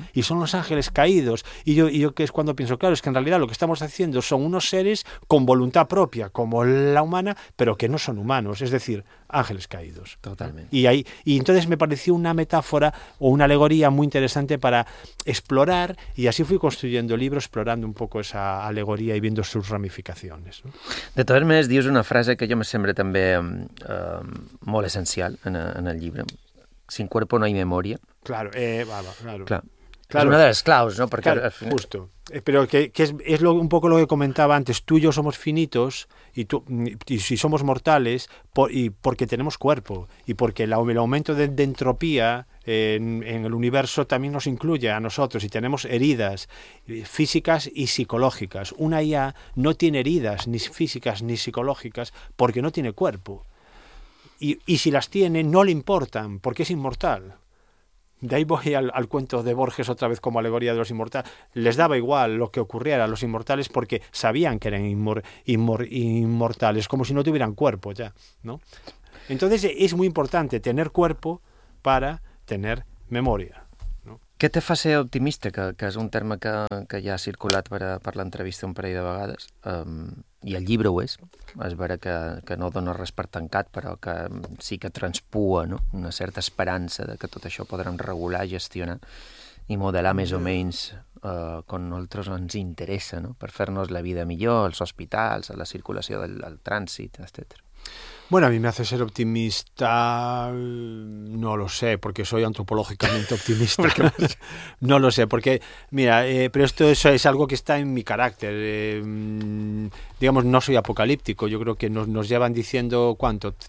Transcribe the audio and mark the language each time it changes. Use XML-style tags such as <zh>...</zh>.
<es>Claro. Y son los ángeles caídos. Y yo que es cuando pienso, claro, es que en realidad lo que estamos haciendo son unos seres con voluntad propia, como la humana, pero que no son humanos, es decir, ángeles caídos. Totalmente. Y entonces me pareció una metáfora o una alegoría muy interesante para explorar, y así fui construyendo el libro, explorando un poco esa alegoría y viendo sus ramificaciones, ¿no? De todas maneras,</es> <ca>dius una frase que jo me sembla també molt essencial en el llibre.</ca> <es>Sin cuerpo no hay memoria. Claro, claro.</es> <ca>Claro. És una de les claus, no? Perquè, claro, justo.</ca> <es>Pero que es lo, un poco lo que comentaba antes. Tú y yo somos finitos y si somos mortales porque tenemos cuerpo y porque el aumento de entropía en el universo también nos incluye a nosotros y tenemos heridas físicas y psicológicas. Una IA no tiene heridas ni físicas ni psicológicas porque no tiene cuerpo. Y si las tiene, no le importan porque es inmortal. De ahí voy al cuento de Borges otra vez como alegoría de los inmortales. Les daba igual lo que ocurriera a los inmortales porque sabían que eran inmortales, como si no tuvieran cuerpo ya, ¿no? Entonces es muy importante tener cuerpo para tener memoria, ¿no? ¿Qué te hace optimista? Que es un tema que ya ha circulado para la entrevista</es> <ca>un parell de vegades. I el llibre ho és. És vera que no dona res per tancat, però que sí que transpua, no?, una certa esperança de que tot això podrem regular i gestionar. i modelar més o menys com a nosaltres ens interessa, no? Per fer-nos la vida millor, els hospitals, la circulació del trànsit, etc.</ca> <es>Bueno, a mí me hace ser optimista, no lo sé, porque soy antropológicamente optimista. No lo sé, porque, mira, pero esto es algo que está en mi carácter. Digamos, no soy apocalíptico. Yo creo que nos llevan diciendo, ¿cuánto?</es>